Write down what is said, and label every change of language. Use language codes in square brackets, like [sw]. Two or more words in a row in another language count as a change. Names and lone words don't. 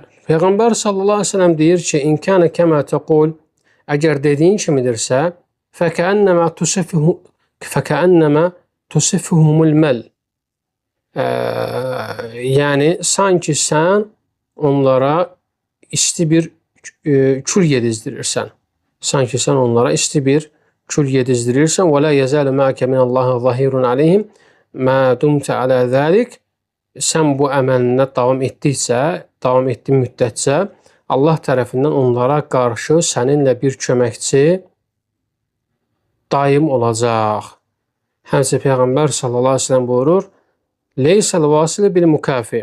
[az] Peyğəmbər [ar] صلى الله عليه وسلم [az] deyir ki, [ar] "إن كان كما تقول", [az] əgər dediyin kimidirsə, [ar] "فكأنما تسفهم المل". [az] Yəni sanki sən onlara isti bir kül yedizdirirsən. Sanki sən onlara isti bir kül yedizdirirsən. [ar] "ولا يزال معك من الله ظهير عليهم ما دمت على ذلك". [az] Sən bu əməlinə davam etdiyin müddətcə Allah tərəfindən onlara qarşı səninlə bir köməkçi daim olacaq. Həmçinin Peyğəmbər [ar] صلى الله عليه وسلم [az] buyurur: [ar] "ليس الواصل بالمكافئ".